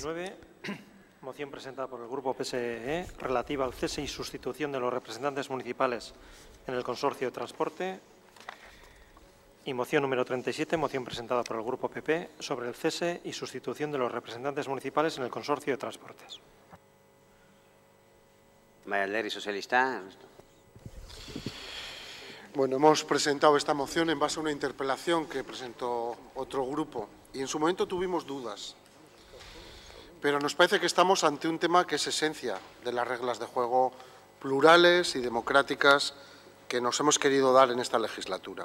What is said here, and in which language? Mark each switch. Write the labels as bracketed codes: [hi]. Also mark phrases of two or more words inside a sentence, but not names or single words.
[es] Moción presentada por el Grupo PSE relativa al cese y sustitución de los representantes municipales en el Consorcio de Transporte. Y moción número 37, moción presentada por el Grupo PP sobre el cese y sustitución de los representantes municipales en el Consorcio de Transportes. [eu] Alderdi Sozialista. [es] Bueno, hemos presentado esta moción en base a una interpelación que presentó otro grupo y en su momento tuvimos dudas. Pero nos parece que estamos ante un tema que es esencia de las reglas de juego plurales y democráticas que nos hemos querido dar en esta legislatura.